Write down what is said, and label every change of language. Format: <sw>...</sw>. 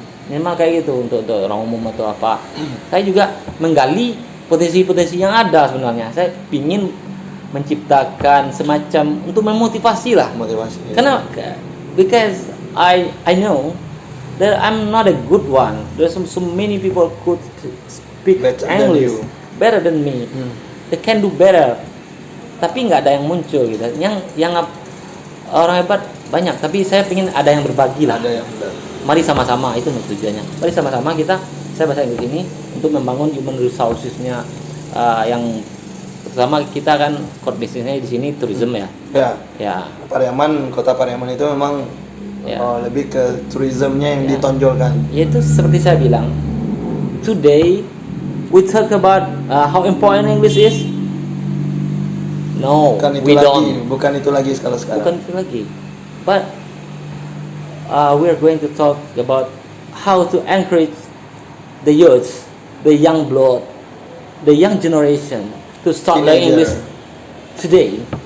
<id>Memang kayak gitu untuk orang umum atau apa. Saya juga menggali potensi-potensi yang ada sebenarnya. Saya ingin menciptakan semacam untuk memotivasi lah. Motivasi. Karena</id> <en>because I know that I'm not a good one. There's so many people could speak English better than me. They can do better.</en> <id>Tapi nggak ada yang muncul gitu. Yang orang hebat banyak. Tapi saya ingin ada yang berbagi lah. Ada yang benar. Mari sama-sama, itu tujuannya. Mari sama-sama saya bahasa Inggris ini untuk membangun human resources-nya yang pertama kita kan core business-nya di sini tourism ya. Ya. Kota Pariaman itu memang lebih ke tourismnya yang ditonjolkan. Yaitu seperti saya bilang,</id> <en>today we talk about how important English is. No,</en> <id>bukan itu lagi sekarang. Bukan itu lagi.</id> <en>But we are going to talk about how to encourage the youth, the young blood, the young generation to start learning English today.</en>